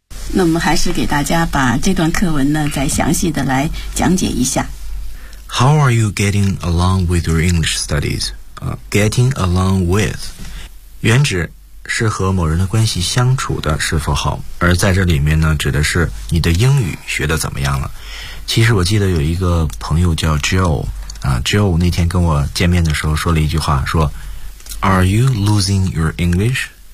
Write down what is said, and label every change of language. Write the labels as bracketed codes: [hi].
[zh] 那我们还是给大家把这段课文呢再详细的来讲解一下。 [en] How are you getting along with your English studies? Getting along with... [zh] 原指是和某人的关系相处的是否好，而在这里面呢指的是你的英语学得怎么样了。其实我记得有一个朋友叫 Joe 那天跟我见面的时候说了一句话，说 [en] Are you losing your English?